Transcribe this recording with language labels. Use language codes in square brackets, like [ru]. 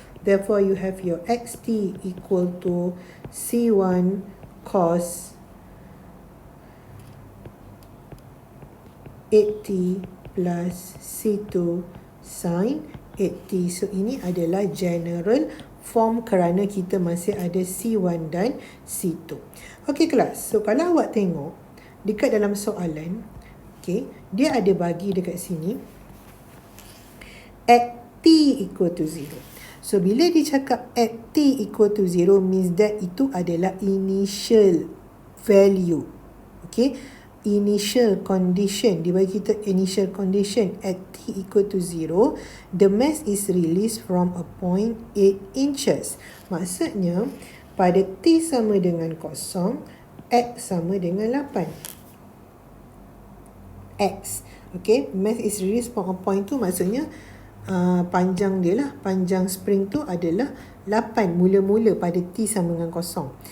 [en] Therefore, you have your xt equal to c1 cos 8t plus C2 sin 8t. [ms] So, ini adalah general form kerana kita masih ada C1 dan C2. Okey kelas, so kalau awak tengok dekat dalam soalan, okay, dia ada bagi dekat sini [en] at t equal to 0. [ms] So, bila dia cakap [en] at t equal to 0 means that [ms] itu adalah initial value. [en] Okay, initial condition, [ms] dia bagi kita [en] initial condition at t equal to 0, the mass is released from a point 8 inches. [ms] Maksudnya, pada t sama dengan kosong, x sama dengan 8. X, okay, [en] mass is released from a point [ms] tu maksudnya panjang dia lah, panjang spring tu adalah 8 mula-mula pada t sama dengan kosong.